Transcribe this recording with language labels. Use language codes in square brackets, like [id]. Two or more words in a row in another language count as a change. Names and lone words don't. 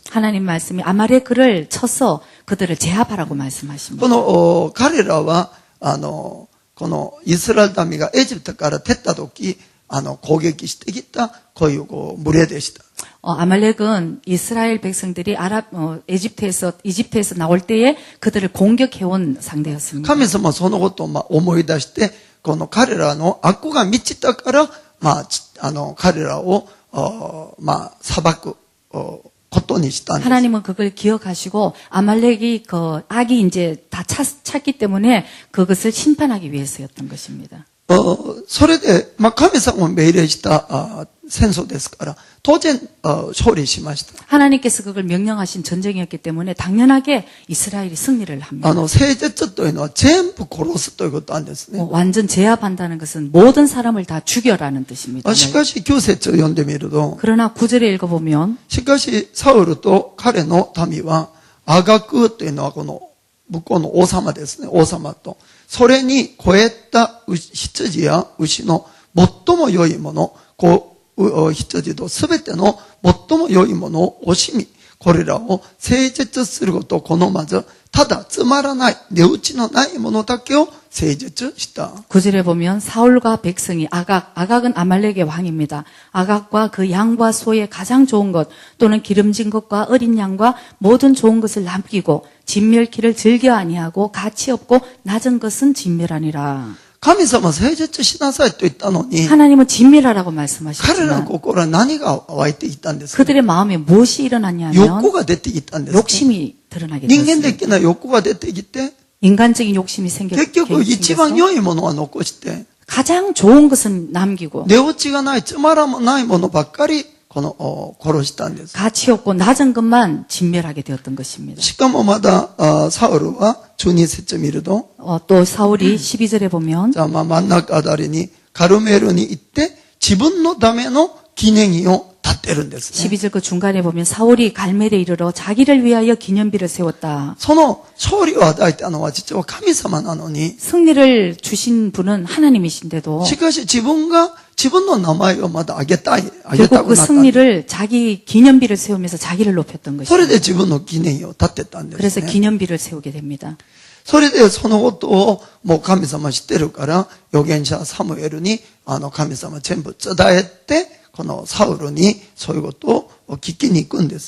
[ko] 하나님 말씀이 아말렉을 쳐서 그들을 제압하라고 말씀하십니다. [ja] この彼らはこのイスラエル民がエジプトから出た時攻撃してきたこういう群れでした。 [ko] 아말렉은 이스라엘 백성들이 이집트에서 나올 때에 그들을 공격해온 상대였습니다. [ja] 神様はそのことを思い出してこの彼らの悪が満ちたから彼らを裁くことにしたんです。 [ko] 하나님은 그걸 기억하시고 아말렉이 그 악이 이제 다 찼기 때문에 그것을 심판하기 위해서였던 것입니다. [ja] それで、神様を命令した戦争ですから、当然勝利しました。 [ko] 하나님께서 그걸 명령하신 전쟁이었기 때문에 당연하게 이스라엘이 승리를 합니다. [ja] 聖絶というのは全部殺すということなんですね。 [ko] 완전 제압한다는 것은 모든 사람을 다 죽여라는 뜻입니다. [ja] しかし9節を読んでみると、 [ko] 그러나 9절에 읽어보면 [ja] しかしサウルと彼の民はアガクというのはこの向こうの王様ですね。王様と。それに超えた羊や牛の最も良いもの、羊とすべての最も良いものを惜しみ、これらを聖絶することを好まず、ただつまらない、値打ちのないものだけを聖絶した。 [ko] 9절에 보면 사울과 백성이 아각은 아말렉의 왕입니다. 아각과 그 양과 소의 가장 좋은 것 또는 기름진 것과 어린 양과 모든 좋은 것을 남기고 진멸키를 즐겨 아니하고 가치 없고 낮은 것은 진멸하니라. [ja] 神様聖絶しなさいと言ったのに、 [ko] 하나님은 진멸하라고 [ja] 彼らの [ko] 말씀하셨지만 [ja] 心は何が湧いていたんですか？ [ko] 그들의 마음에 무엇이 일어났냐면 [ja] 欲が出てきたんです。 [ko] 욕심이 드러나게 [ja] 人間 [ko] 되었습니다. [ja] 的な欲が出てきて、 [ko] 인간적인 욕심이 [ja] 結局一番 [ko] 생겨서 [ja] 良いものは残して、 [ko] 가장 좋은 것은 남기고 [ja] 値落ちがない、つまらないものばっかり殺したんです。 [ko] 가치 없고 낮은 것만 진멸하게 되었던 것입니다. [ja] しかもまだサウルは12節見ると、 [ko] 또 사울이 12절에 보면 [ja] じゃあ真ん中あたりにカルメルに行って自分のための記念碑を建てるんですね。 [ko] 12절 그 중간에 보면 사울이 갈멜에 이르러 자기를 위하여 기념비를 세웠다. [ja] その勝利を与えたのは実は神様なのに、 [ko] 승리를 주신 분은 하나님이신데도 [ja] しかし自分の名前をまだ挙げた [ko] 결국 [ja] く [ko] 그 [ja] なったんです。 [ko] 승리를 자기 기념비를 세우면서 자기를 높였던 [ja] それで [ko] 것입니다. [ja] 自分の記念碑を建てたんです [ko] 그래서 [ja] ね。 [ko] 기념비를 세우게 됩니다. [ja] それでそのことをもう神様知ってるから預言者サムエルに神様全部伝えてこのサウルにそういうことを聞きに行くんです。